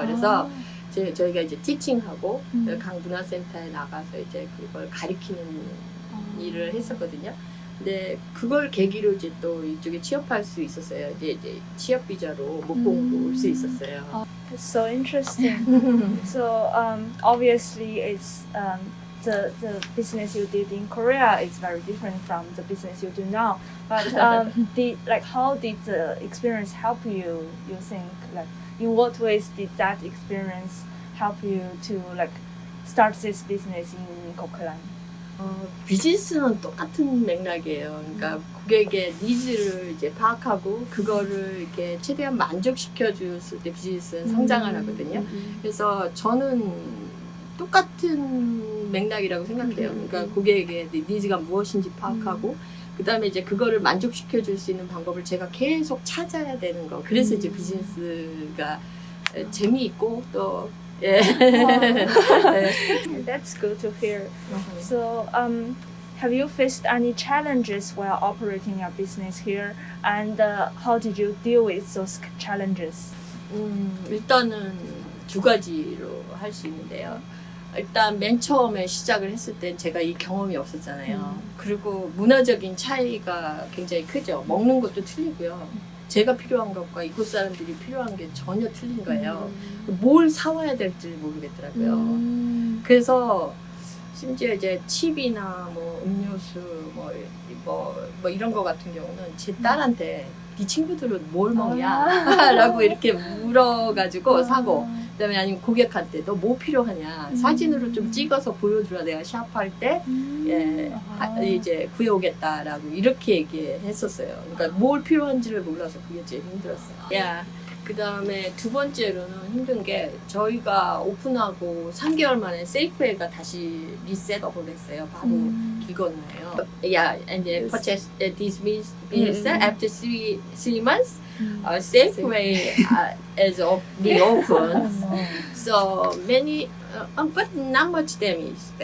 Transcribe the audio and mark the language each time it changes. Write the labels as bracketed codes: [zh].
[ko] 그래서 저희가 이제 티칭하고 각 문화센터에 나가서 이제 그걸 가리키는 일을 했었거든요. 근데 그걸 계기로 이제 또 이쪽에 취업할 수 있었어요. 이제 취업 비자로 목공으로 올 수 있었어요. [en] It's so interesting. So obviously, it's the business you did in Korea is very different from the business you do now. But how did the experience help you? You think in what ways did that experience help you to start this business in Coquitlam? [ko] 비즈니스는 똑같은 맥락이에요. 그러니까 고객의 니즈를 이제 파악하고 그거를 이렇게 최대한 만족시켜 줬을 때 비즈니스는 성장을 하거든요. 그래서 저는 똑같은 맥락이라고 생각해요. 그러니까 고객의 니즈가 무엇인지 파악하고 그다음에 이제 그거를 만족시켜 줄 수 있는 방법을 제가 계속 찾아야 되는 거. 그래서 이제 비즈니스가 재미있고 또 예. [en] That's good to hear. So, have you faced any challenges while operating your business here, and how did you deal with those challenges? [ko] 일단은 두 가지로 할 수 있는데요. 일단 맨 처음에 시작을 했을 땐 제가 이 경험이 없었잖아요. 그리고 문화적인 차이가 굉장히 크죠. 먹는 것도 틀리고요. 제가 필요한 것과 이곳 사람들이 필요한 게 전혀 틀린 거예요. 뭘 사와야 될지 모르겠더라고요. 그래서 심지어 이제 칩이나 뭐 음료수 뭐 이런 거 같은 경우는 제 딸한테 네 친구들은 뭘 먹냐? 라고 이렇게 물어가지고 사고, 그 다음에 아니면 고객한테 너 뭐 필요하냐? 사진으로 좀 찍어서 보여주라. 내가 샵할 때, 예, 이제 구해오겠다라고 이렇게 얘기했었어요. 그러니까 뭘 필요한지를 몰라서 그게 제일 힘들었어요. 야, 그 다음에 두 번째로는 힘든 게 저희가 오픈하고 3개월 만에 세이프웨이가 다시 리셋업을 했어요. 바로 길 건너예요. [en] Yeah, and then purchase this business after three months. Safeway is reopened. So many, but not much damage.